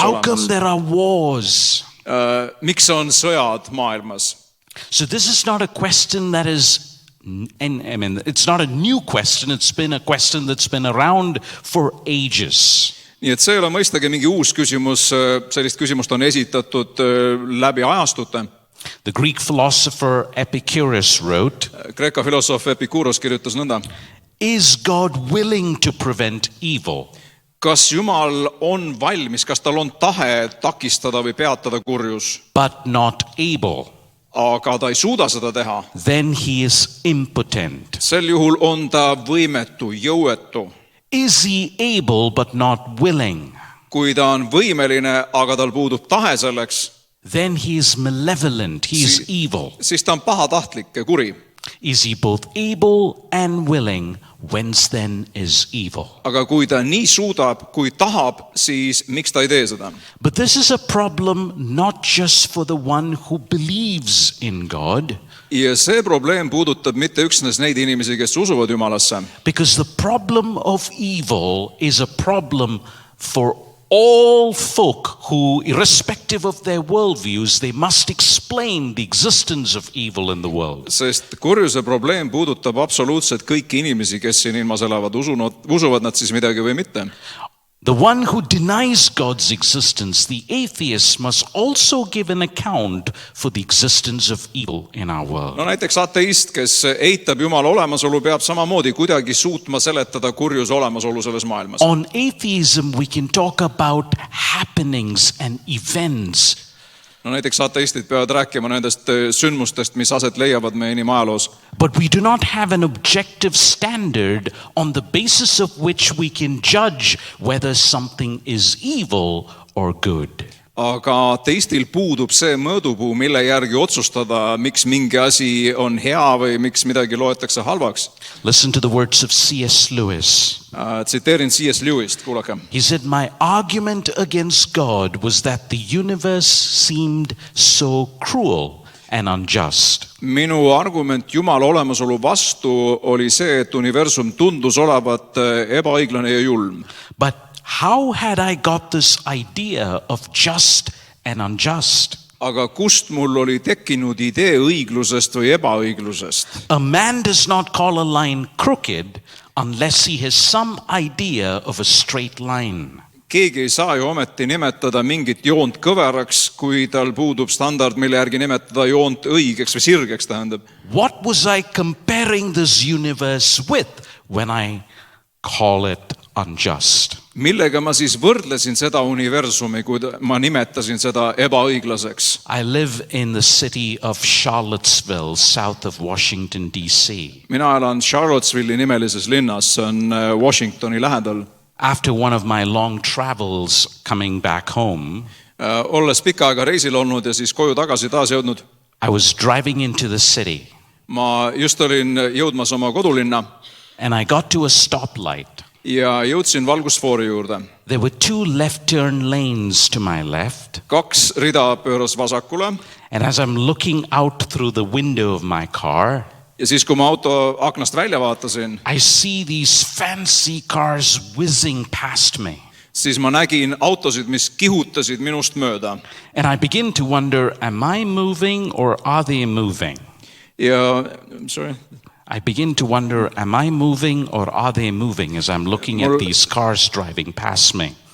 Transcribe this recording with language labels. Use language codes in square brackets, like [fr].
[en] How come [et] olemas? [en] there are wars? [et] Miks on sõjad maailmas? [en] So this is not a question that is, and I mean, it's not a new question. It's been a question that's been around for ages. [et] Nii et see ei ole mõistagi mingi uus küsimus, sellist küsimust on esitatud läbi ajastute. [en] The Greek philosopher Epicurus wrote, [et] Kreeka filosoof Epikuros kirjutas nõnda. [en] is God willing to prevent evil? [et] Kas Jumal on valmis, kas tal on tahe takistada või peatada kurjus, [en] But not able. [et] aga ta ei suuda seda teha? [en] Then he is impotent. [et] Sel juhul on ta võimetu, jõuetu. [en] Is he able but not willing? [et] Kui ta on võimeline, aga tal puudub tahe selleks, [en] Then he is malevolent. He is evil. [et] siis ta on pahatahtlik ja kuri. [en] Is he both able and willing? Whence then is evil? [et] Aga kui ta nii suudab, kui tahab, siis miks ta ei tee seda? [en] But this is a problem not just for the one who believes in God, [et] Ja see probleem puudutab mitte üksnes neid inimesi, kes usuvad Jumalasse. [en] because the problem of evil is a problem for all folk who, irrespective of their worldviews, they must explain the existence of evil in the world. [et] Sest kurjuse probleem puudutab absoluutselt kõiki inimesi, kes siin ilmas elavad, usuvad nad siis midagi või mitte. [en] The one who denies God's existence, the atheist, must also give an account for the existence of evil in our world. [et] No näiteks ateist, kes eitab Jumala olemasolu, peab samamoodi kuidagi suutma seletada kurjuse olemasolu selles maailmas. [en] On atheism, we can talk about happenings and events. [et] No näiteks ateistid peavad rääkima nendest sündmustest, mis aset leiavad meie inimajaloos. [en] But we do not have an objective standard on the basis of which we can judge whether something is evil or good. [et] Aga ateistil puudub see mõõdupuu, mille järgi otsustada, miks mingi asi on hea või miks midagi loetakse halvaks. [en] Listen to the words of C.S. Lewis. [et] Tsiteerin C.S. Lewist, kuulake. [en] He said, my argument against God was that the universe seemed so cruel and unjust. [et] Minu argument Jumala olemasolu vastu oli see, et universum tundus olevat ebaõiglane ja julm. [en] But how had I got this idea of just and unjust? [et] Aga kust mul oli tekkinud idee õiglusest või ebaõiglusest? [en] A man does not call a line crooked unless he has some idea of a straight line. [et] Keegi ei saa ju ometi nimetada mingit joont kõveraks, kui tal puudub standard, mille järgi nimetada joont õigeks või sirgeks tähendab. [en] What was I comparing this universe with when I call it unjust? [et] Millega ma siis võrdlesin seda universumi, kui ma nimetasin seda ebaõiglaseks? [en] I live in the city of Charlottesville, south of Washington, D.C. [et] Mina elan Charlottesville'i nimelises linnas, see on Washingtoni lähedal. [en] After one of my long travels coming back home, [et] Olles pika aega reisil olnud ja siis koju tagasi taas jõudnud, [en] I was driving into the city [et] ma just olin jõudmas oma kodulinna [en] and I got to a stoplight. [et] ja jõudsin valgusfoori juurde. [en] There were two left turn lanes to my left. [et] 2 rida pööras vasakule [en] And as I'm looking out through the window of my car, [et] ja siis, kui ma auto aknast välja vaatasin, [en] I see these fancy cars whizzing past me. [et] siis ma nägin autosid, mis kihutasid minust mööda. [en] And I begin to wonder, am I moving or are they moving? [et] Ja, sorry. [en] I begin to wonder, am I moving or are they moving as I'm looking at these cars driving past me?